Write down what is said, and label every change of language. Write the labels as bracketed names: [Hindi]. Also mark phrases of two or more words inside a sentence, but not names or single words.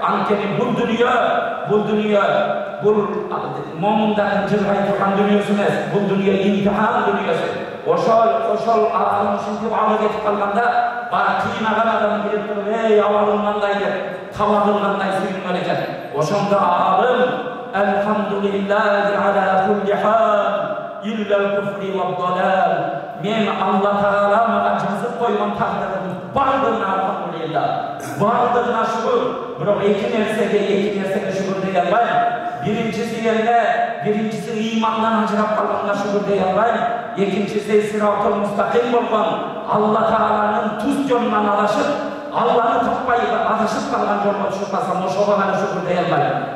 [Kyrgyz] Анткени бул дүнүйө бул момундардын жыргай турган дүнүйөсү эмес, бул дүнүйө имтихан дүнүйөсү. Ошол акырын ушинтип алы кетип калганда бар кыйнаган адам келип туруп, эй абалың кандай деп табагың кандай сүйүнгөн экен. Ошондо алым [Arabic] الحمد لله على كل حال إلا الكفر والضلال. [Kyrgyz] Мен Алла Таала мага жазып койгон тагдырдын бардыгына алхамдулилла, бардыгына шүгүр. Бирок эки нерсеге шүгүр дей албайм. Биринчиси ыймандан ажырап калганга шүгүр дей албайм. Экинчиси [Arabic] الصراط المستقيم [Kyrgyz] болгон, Алла Тааланын туз жолунан адашып, Алланы таппай адашып калган жолго түшүп калсам, ошого гана шүгүр дей албайм.